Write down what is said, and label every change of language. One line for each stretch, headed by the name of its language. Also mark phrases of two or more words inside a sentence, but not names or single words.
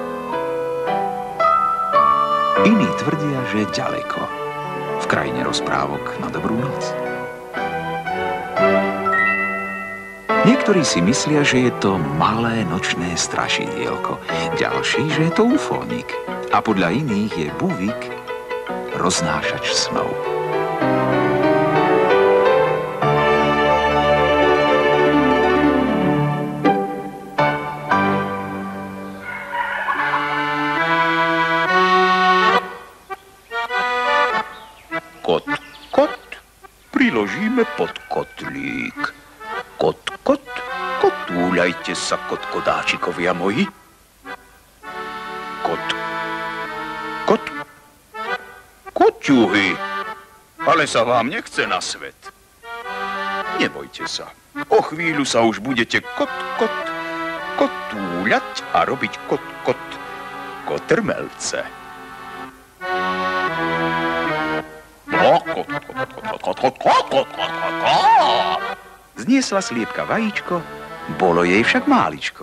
Slovak: Iní tvrdia, že ďaleko, v krajine rozprávok na dobrú noc. Niektorí si myslia, že je to malé nočné strašidielko, ďalší, že je to ufónik a podľa iných je Buvik roznášač snov. Kot, kot, priložíme pod kotlík. Kot, kot, kotúľajte sa, kotkodáčikovia moji. Kot, kot, koťuhy, ale sa vám nechce na svet. Nebojte sa, o chvíľu sa už budete kotúľať a robiť kotrmelce. Zniesla sliepka vajíčko, bolo jej však máličko.